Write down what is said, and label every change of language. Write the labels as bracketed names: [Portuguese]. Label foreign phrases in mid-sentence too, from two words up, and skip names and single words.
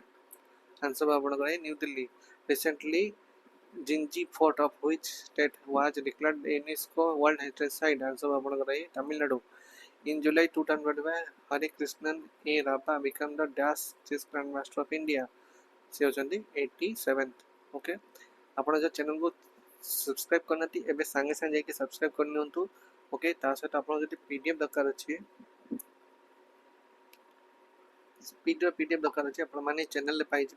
[English] Answer New Delhi. Recently, Jinji Fort of which state was declared UNESCO World Heritage Site? Answer Tamil Nadu. In July 2025, Hari Krishnan A. Rapa became the Dash Chess Grandmaster of India. [Odia] ସେ ହେଉଛନ୍ତି 87th. ଓକେ, ଆପଣ ଯେଉଁ ଚ୍ୟାନେଲକୁ ସବସ୍କ୍ରାଇବ୍ କରିନାହାନ୍ତି ଏବେ ସାଙ୍ଗେ ସାଙ୍ଗେ ଯାଇକି ସବସ୍କ୍ରାଇବ୍ କରିନିଅନ୍ତୁ. ଓକେ, ତା ସହିତ ଆପଣଙ୍କ ଯଦି PDF ଦରକାର ଅଛି, ସ୍ପିଡ଼ର PDF ଦରକାର ଅଛି, ଆପଣମାନେ ଚ୍ୟାନେଲରେ ପାଇଯିବେ.